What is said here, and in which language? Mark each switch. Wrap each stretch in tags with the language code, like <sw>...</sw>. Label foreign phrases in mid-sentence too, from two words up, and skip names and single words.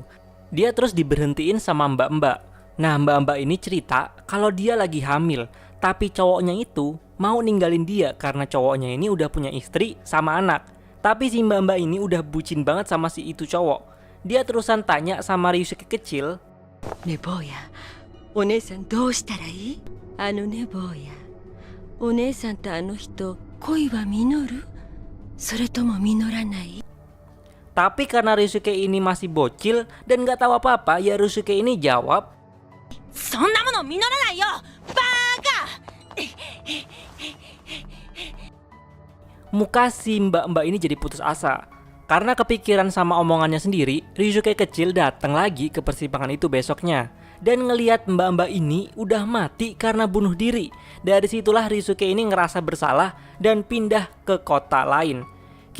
<id>Dia terus diberhentiin sama mbak-mbak. Nah, mbak-mbak ini cerita kalau dia lagi hamil, tapi cowoknya itu mau ninggalin dia karena cowoknya ini udah punya istri sama anak. Tapi si mbak-mbak ini udah bucin banget sama si itu cowok. Dia terusan tanya sama Ryusuke kecil,</id> <ja>ねえ坊やお姉さんどうしたらいいあのね坊やお姉さんとあの人恋は実るそれとも実らない</ja> <id>Tapi karena Ryusuke ini masih bocil dan gak tahu apa-apa, ya Ryusuke ini jawab,</id> <ja>そんなもの実らないよバカ</ja> <id>muka si mbak-mbak ini jadi putus asa. Karena kepikiran sama omongannya sendiri, Ryusuke kecil datang lagi ke persimpangan itu besoknya. Dan ngelihat mbak-mbak ini udah mati karena bunuh diri. Dari situlah Ryusuke ini ngerasa bersalah dan pindah ke kota lain.</id>